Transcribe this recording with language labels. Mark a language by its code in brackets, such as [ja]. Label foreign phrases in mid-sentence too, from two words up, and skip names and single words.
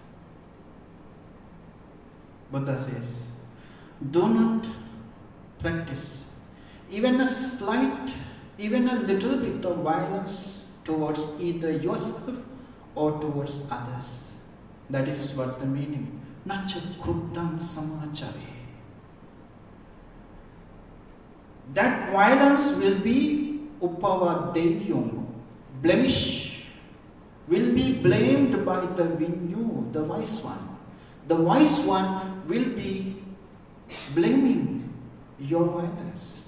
[en] Buddha says, do not practice even a little bit of violence towards either yourself or towards others. That is what the meaning. [pi] Nacha khuddam samachare. [en] That violence will be upavadeyum, blemish, will be blamed by the vinyu, the wise one. The wise one will be blaming your violence.